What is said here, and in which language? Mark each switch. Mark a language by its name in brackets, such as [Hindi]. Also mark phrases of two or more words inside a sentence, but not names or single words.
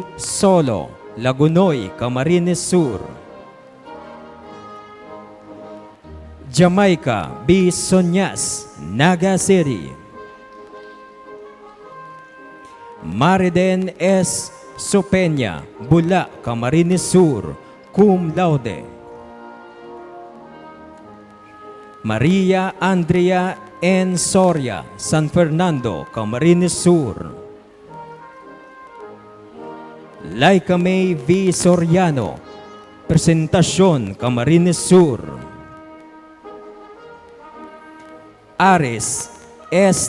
[English] Solo, Lagunoy, Camarines Sur. Jamaica B. Sonyas, Naga City. Mariden S. Sopeña, Bula, Camarines Sur, [Latin] cum laude. [English] Maria Andrea N. Soria, San Fernando, Camarines Sur. Laika May V. Soriano, Presentacion, Camarines Sur. Aris S.